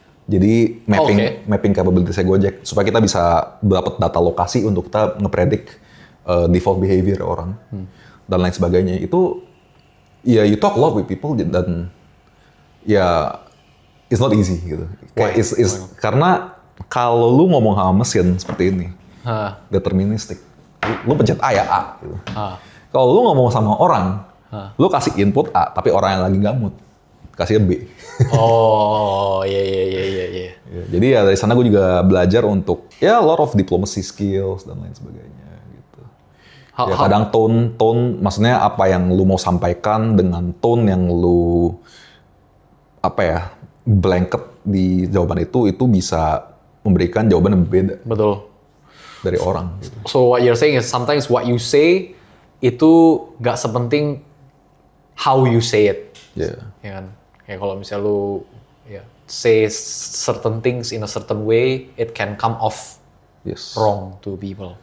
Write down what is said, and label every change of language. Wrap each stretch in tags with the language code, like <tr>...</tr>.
<id>Jadi mapping capability-nya Gojek supaya kita bisa dapat data lokasi untuk kita ngepredik default behavior orang dan lain sebagainya.</id> <en>Itu ya you talk a lot with people dan ya it's not easy gitu.</en> <id>Karena kalau lu ngomong sama mesin seperti ini, deterministik, lu pencet A ya A. Gitu. Kalau lu ngomong sama orang, lu kasih input A, tapi orang yang lagi gamut, kasih B. Oh, iya. Ya, jadi ya dari sana gue juga belajar untuk ya a lot of diplomacy skills dan lain sebagainya gitu. Ya kadang tone, maksudnya apa yang lu mau sampaikan dengan tone yang lu apa ya blanket di jawaban itu bisa memberikan jawaban yang berbeda. Betul. Dari orang. Gitu.</id> <en>So what you're saying is sometimes what you say itu gak sepenting how you say it. Yeah.</en> <id>Ya kan?</id> <en>Kayak kalau misalnya lu say certain things in a certain way, it can come off wrong to people.</en>